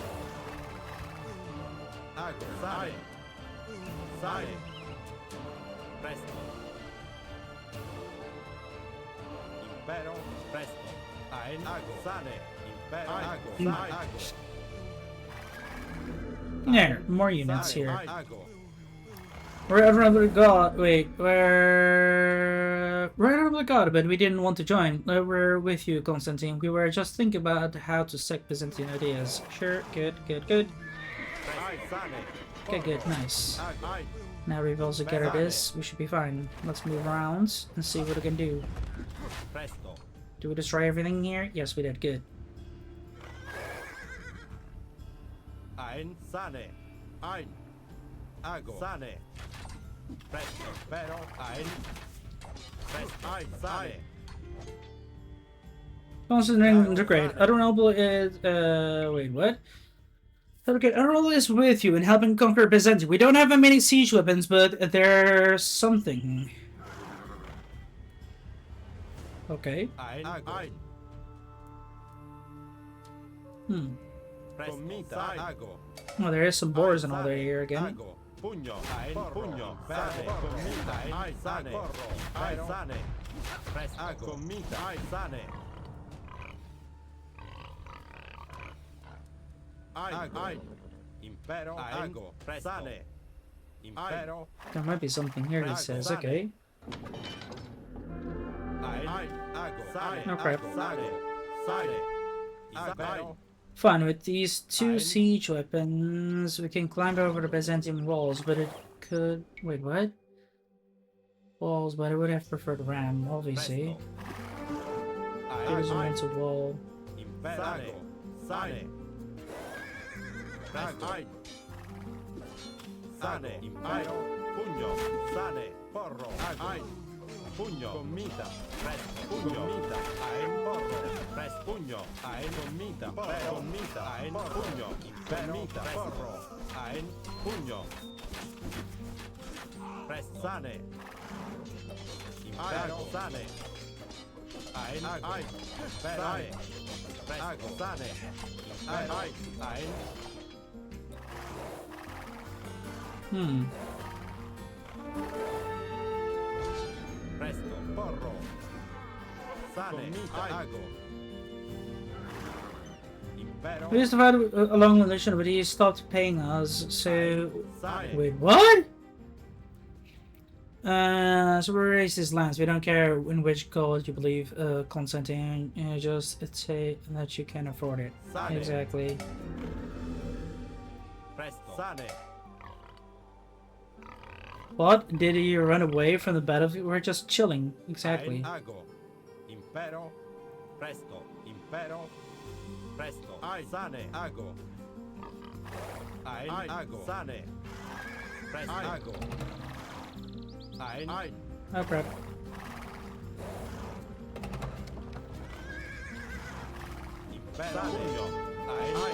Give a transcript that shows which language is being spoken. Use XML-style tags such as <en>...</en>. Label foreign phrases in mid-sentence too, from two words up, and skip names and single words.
<la>Ago, sane, sane. Presto. Impero. Presto. Ein. Ago. Sane. Impero. Ago. Sane. Ago.</la> <en>There, more units here.</en> <la>Ago.</la> <en>Right under God. Wait, we're right under God, but we didn't want to join. We're with you, Constantine. We were just thinking about how to sack Byzantine ideas. Sure, good. Okay, good, nice. Now we've also gathered this. We should be fine. Let's move around and see what we can do.</en> <la>Presto.</la> <en>Do we destroy everything here? Yes, we did. Good.</en> <la>Ein. Sane. Ein. Ago. Sane. Presto. Pero. Ein. Presto. Ein. Sane.</la> <en>Constantine the Great. Admirable is wait, what? Okay, Admirable is with you in helping conquer Byzantium. We don't have many siege weapons, but there's something. Okay.</en> <la>Ein. Ein. Commita. Ago.</la> <en>Oh, there is some boars and all there here again.</en> <la>Ago. Pugno. Ein. Pugno. Sane. Commita. Ein. Sane. Ein. Sane. Presto. Ago. Commita. Ein. Sane. Ein. Impero. Ago. Sane. Impero.</la> <en>There might be something here, he says. Okay.</en> <la>Ein. Ago. Sane.</la> <en>Oh, crap.</en> <la>Sane. Sane. Impero.</la> <en>Fine, with these two siege weapons, we can climb over the Byzantine walls, but it could... Wait, what? Walls, but I would have preferred ram, obviously. Here's a mental wall.</en> <la>Impero. Sane. Ein. Sane. Impero. Pugno. Sane. Porro. Ein. Pugno. Commita. Presto. Pugno. Commita. Ein. Porro. Presto. Pugno. Ein. Commita. Porro. Commita. Ein. Pugno. Commita. Porro. Ein. Pugno. Presto. Sane. Impero. Sane. Ein. Ein. Sane. Presto. Sane. Ein. Ein. Presto, porro. Sane, ago. Impero.</la> <en>We used to fight a long relation, but he stopped paying us, so...</en> <la>Sane.</la> <en>Wait, what? So we raise his lands. We don't care in which god you believe, Constantine. Just say that you can afford it.</en> <la>Sane.</la> <en>Exactly.</en> <la>Presto. Sane.</la> <en>What? Did he run away from the battlefield? We're just chilling. Exactly.</en> <la>Ein. Ago. Impero. Presto. Impero. Presto. Ein. Sane. Ago. Ein. Ago. Sane. Presto. Ago. Ein. Ein.</la> <en>Oh crap.</en> <la>Impero. Pugno. Ein. Ein.</la>